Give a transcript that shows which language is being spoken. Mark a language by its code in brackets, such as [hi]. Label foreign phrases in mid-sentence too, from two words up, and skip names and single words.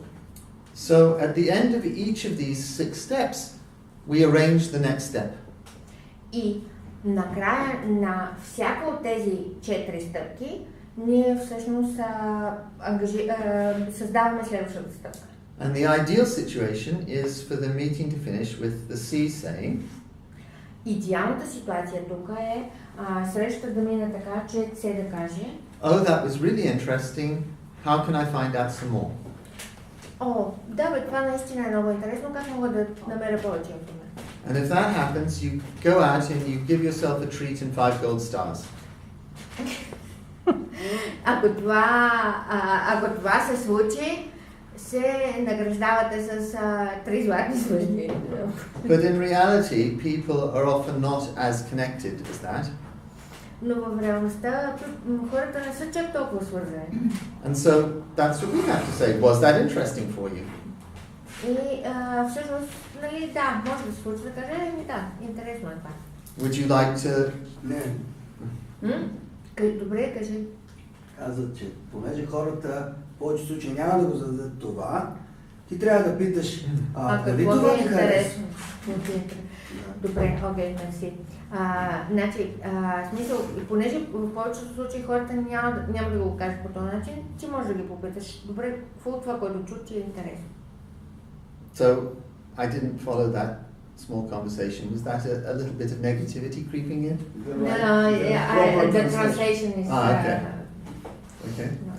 [en] So at the end of each of these 6 steps, we arrange the next step. [bg] И накрая на всяка от тези 4 стъпки, ние всъщност създаваме следващата стъпка. [en] And the ideal situation is for the meeting to finish with the C saying, [bg] Идеалната ситуация тук е срещата да мине така, че С да каже: [en] oh, that was really interesting, how can I find out some more? [bg] О, да бе, това наистина е много интересно, как мога да намеря повече информация? [en] And if that happens, you go out and you give yourself a treat and 5 gold stars. [bg] Ако това се случи, се награждавате с 3 златни звезди. [en] But in reality, people are often not as connected as that. [bg] Но в реалността хората не са чак толкова свързани. [en] And so that's what we have to say. Was that interesting for you? [bg] И всъщност, нали, да, може да се случи да каже: да, интересно е това. [en] Would you like to... [bg] Не. Добре, кажи. Казват, че понеже хората в повече случаи няма да го зададат това, ти трябва да питаш, дали какво това ти ти е харесва? интересно? Добре, окей, мерси. Значи, смисъл, понеже в повечето случаи хората няма да го кажат по този начин, ти можеш да ги попиташ: добре, какво от това, което чу, ти е интересно? [en] So, I didn't follow that small conversation. Was that a little bit of negativity creeping in? No, the translation is... okay. Okay.